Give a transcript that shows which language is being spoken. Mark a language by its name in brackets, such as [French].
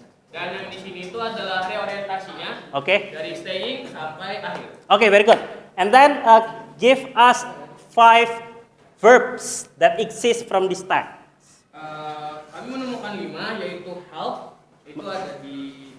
[Indonesian] Dan yang di sini itu adalah reorientasinya. Oke. Dari staying sampai akhir. [English] Okay, very good. And then give us 5 verbs that exist from this text. [Indonesian] Kami menemukan 5, yaitu help, itu ada di.